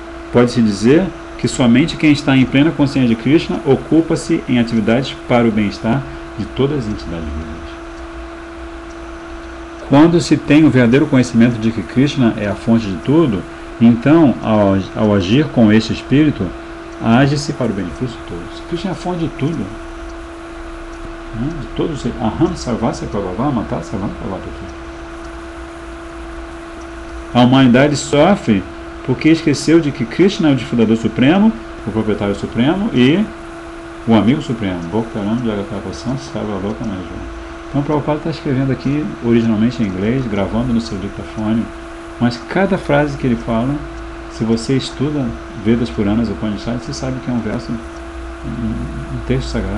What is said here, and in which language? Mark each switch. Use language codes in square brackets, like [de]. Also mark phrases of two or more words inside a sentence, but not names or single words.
[pt] Pode-se dizer que somente quem está em plena consciência de Krishna ocupa-se em atividades para o bem-estar de todas as entidades vivas. Quando se tem o verdadeiro conhecimento de que Krishna é a fonte de tudo, então, ao agir com este espírito, age-se para o benefício de todos. Krishna é a fonte de tudo. De todos. [sa] Aham sarvasya prabhava mata sarvam prabhavati. [pt] A humanidade sofre porque esqueceu de que Krishna é o difundador supremo, o proprietário supremo e o amigo supremo. [sa] Bhaktaram Jagatapasan Sarvaloka Maheshwara. [pt] Então o Prabhupada está escrevendo aqui, originalmente em inglês, gravando no seu dictafone, mas cada frase que ele fala, se você estuda Vedas Puranas ou Upanishads, você sabe que é um verso, um texto sagrado.